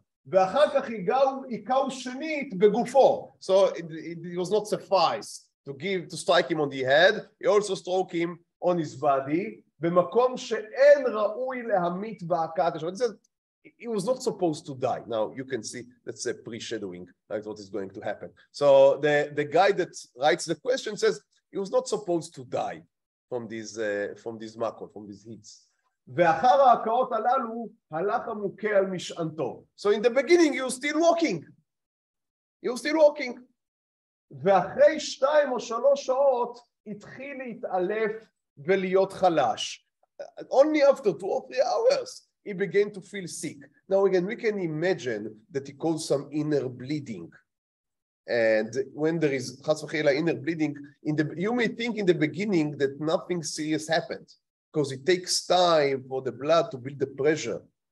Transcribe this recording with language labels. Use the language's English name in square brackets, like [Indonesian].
[Hebrew] ואחר כך היכהו שנית בגופו. [English] So it was not suffice to strike him on the head. He also struck him on his body. [Hebrew] במקום שאין ראוי להמית בהכאת השם. [English] He was not supposed to die. Now you can see that's a pre-shadowing, like what is going to happen. So the guy that writes the question says he was not supposed to die from these makot, from these hits. [Hebrew] ואחר ההכאות הללו הלך המוכה על משענתו. [English] So in the beginning he was still walking. [Hebrew] ואחרי 2 או 3 שעות התחיל להתעלף ולהיות חלש. [English] Only after 2 or 3 hours he began to feel sick. Now again, we can imagine that he caused some inner bleeding. And when there is chas v'chela inner bleeding, you may think in the beginning that nothing serious happened, because it takes time for the blood to build the pressure.